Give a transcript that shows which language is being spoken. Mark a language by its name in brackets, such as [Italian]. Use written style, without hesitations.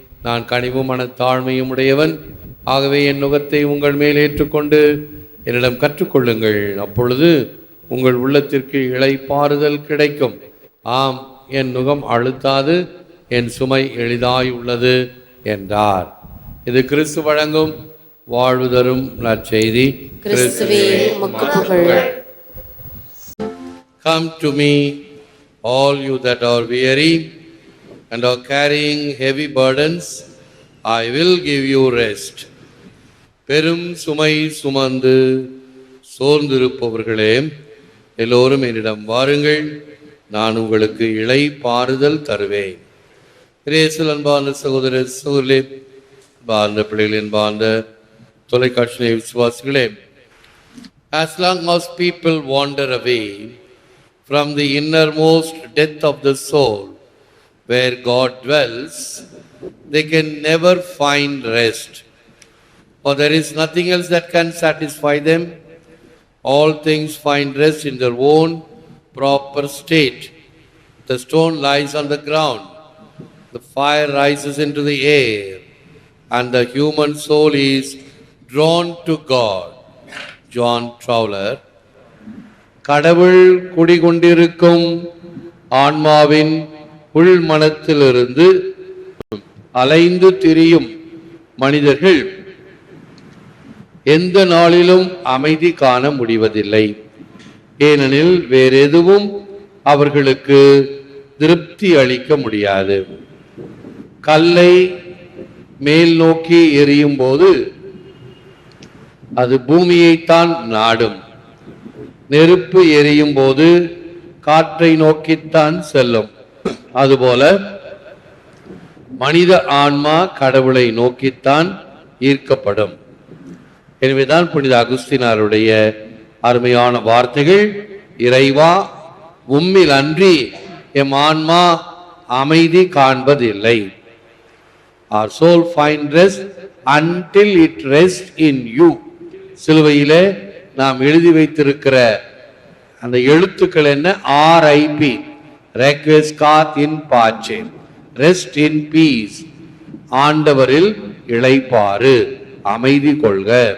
[Tamil] நான் கனிவும் மனத்தாழ்மையும் உடையவன், ஆகவே என் நுகத்தை உங்கள் மேல் ஏற்றுக்கொண்டு என்னிடம் கற்றுக்கொள்ளுங்கள், அப்பொழுது உங்கள் உள்ளத்திற்கு இளைப்பாறுதல் கிடைக்கும். ஆம், என் நுகம் அழுத்தாது, என் சுமை எளிதாய் உள்ளது என்றார். இது கிறிஸ்து வழங்கும் வாழ்வு தரும் நற்செய்தி. கிறிஸ்துவே, உமக்கு புகழ். [English] Come to me, all you that are weary and are carrying heavy burdens, I will give you rest. [Tamil] பெரும் சுமை சுமந்து சோர்ந்திருப்பவர்களே, எல்லோரும் என்னிடம் வாருங்கள், நான் உங்களுக்கு இளைப்பாறுதல் தருவேன். இயேசுவில் அன்பார்ந்த சகோதர சகோதரிகளே, அன்பார்ந்த பிள்ளைகளின் அன்பார்ந்த தொலைக்காட்சி விசுவாசிகளே, [English] as long as people wander away from the innermost depth of the soul where God dwells, they can never find rest. For there is nothing else that can satisfy them. All things find rest in their own proper state. The stone lies on the ground, the fire rises into the air, and the human soul is drawn to God. John Travler. [Tamil] கடவுள் குடிகொண்டிருக்கும் ஆன்மாவின் உள் மனத்திலிருந்து அலைந்து திரியும் மனிதர்கள் எந்த நாளிலும் அமைதி காண முடிவதில்லை. ஏனெனில் வேறெதுவும் அவர்களுக்கு திருப்தி அளிக்க முடியாது. கல்லை மேல் நோக்கி எறியும் போது அது பூமியைத்தான் நாடும். நெருப்பு எரியும் போது காற்றை நோக்கித்தான் செல்லும். அதுபோல மனித ஆன்மா கடவுளை நோக்கித்தான் ஈர்க்கப்படும். எனவேதான் புனித அகுஸ்தினாருடைய அருமையான வார்த்தைகள், இறைவா, உம்மில் அன்றி எம் ஆன்மா அமைதி காண்பதில்லை. [English] Our soul finds rest until it rests in you. [Tamil] சிலுவையிலே நாம் எழுதி வைத்திருக்கிற அந்த எழுத்துக்கள் என்ன? RIP, [Latin] ரெக்வெஸ்காத் இன் பாச்சே, [English] rest in peace, [Tamil] ஆண்டவரில் இளைப்பாறு, அமைதி கொள்க.